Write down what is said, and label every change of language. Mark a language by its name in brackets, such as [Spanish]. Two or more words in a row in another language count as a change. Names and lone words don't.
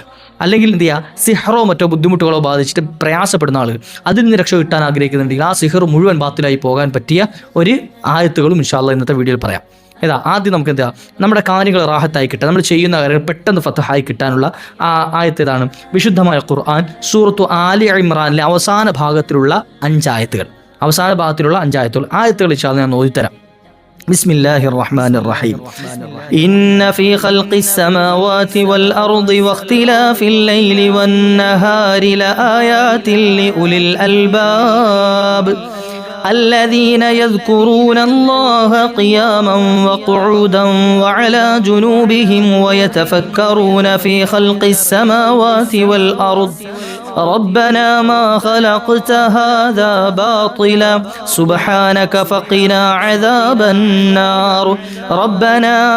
[Malayalam] അല്ലെങ്കിൽ എന്ത് ചെയ്യുക, സിഹറോ മറ്റോ ബുദ്ധിമുട്ടുകളോ ബാധിച്ചിട്ട് പ്രയാസപ്പെടുന്ന ആളുകൾ, അതിൽ നിന്ന് രക്ഷ കിട്ടാൻ ആഗ്രഹിക്കുന്നുണ്ടെങ്കിൽ ആ സിഹർ മുഴുവൻ ബാത്തിലായി പോകാൻ പറ്റിയ ഒരു ആയത്തുകളും [Arabic] إن شاء الله [Malayalam] ഇന്നത്തെ വീഡിയോയിൽ പറയാം. ആദ്യം നമുക്ക് എന്താ, നമ്മുടെ കാര്യങ്ങൾ റാഹത്തായി കിട്ടാൻ, നമ്മൾ ചെയ്യുന്ന കാര്യങ്ങൾ പെട്ടെന്ന് ഫതഹായി കിട്ടാനുള്ള ആയത്ത് ഇതാണ്. വിശുദ്ധമായ ഖുർആൻ സൂറത്തു ആലി ഇമ്രാനിലെ അവസാന ഭാഗത്തിലുള്ള 5 ആയത്തുകൾ, ആയത്തുകൾ [Arabic] إن شاء الله [Malayalam] ഞാൻ ഓതിത്തരാം. [Arabic] بسم الله الرحمن الرحيم. إن في خلق السماوات والأرض واختلاف الليل والنهار لآيات لأولي الألباب الذين يذكرون الله قياما وقعودا وعلى جنوبهم ويتفكرون في خلق السماوات والأرض ربنا ما خلقت هذا باطلا سبحانك فقنا عذاب النار ربنا